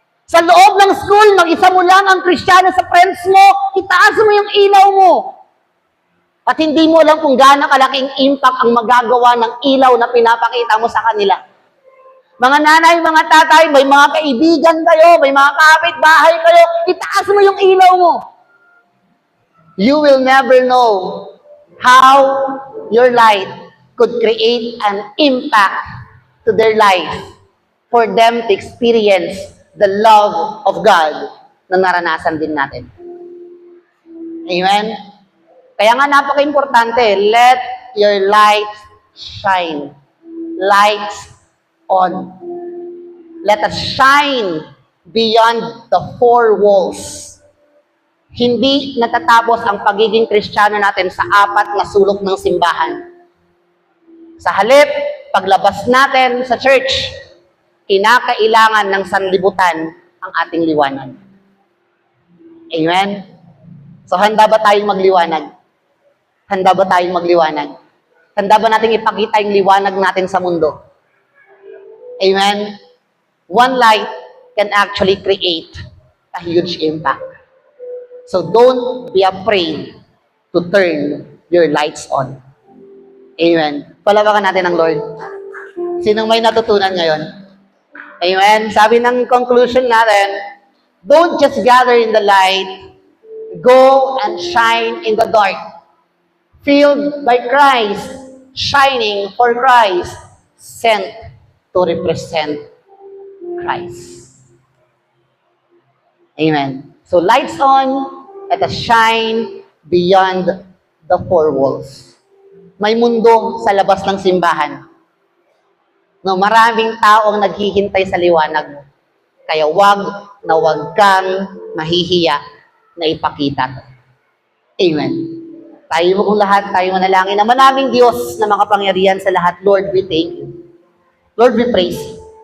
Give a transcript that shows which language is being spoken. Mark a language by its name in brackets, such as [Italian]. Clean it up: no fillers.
[Filipino] Sa loob ng school, mag-isa mo lang ang Kristiyano sa friends mo, itaas mo yung ilaw mo. At hindi mo alam kung gaano kalaking impact ang magagawa ng ilaw na pinapakita mo sa kanila. Mga nanay, mga tatay, may mga kaibigan kayo, may mga kapitbahay kayo, itaas mo yung ilaw mo. [English] You will never know how your light could create an impact to their life for them to experience the love of God [Filipino] na naranasan din natin. [English] Amen? [Filipino] Kaya nga napaka-importante, [English] let your light shine. Lights on. Let us shine beyond the four walls. [Filipino] Hindi natatapos ang pagiging Kristiyano natin sa apat na sulok ng simbahan. Sa halip, paglabas natin sa church, kinakailangan ng sanlibutan ang ating liwanag. Amen? So, handa ba tayong magliwanag? Handa ba tayong magliwanag? Handa ba nating ipakita yung liwanag natin sa mundo? Amen? [English] One light can actually create a huge impact. So don't be afraid to turn your lights on. Amen. [Filipino] Palawakan natin ang Lord. Sinong may natutunan ngayon? Amen. Sabi ng [English] conclusion natin, don't just gather in the light, go and shine in the dark. Filled by Christ, shining for Christ, sent to represent Christ. Amen. So lights on, let us shine beyond the four walls. [Filipino] May mundo sa labas ng simbahan. No, maraming taong naghihintay sa liwanag mo. Kaya wag kang mahihiya na ipakita to. Amen. Tayo mo kung lahat, tayo manalangin na manaming Diyos na makapangyarihan sa lahat. [English] Lord, we thank you. Lord, we praise you.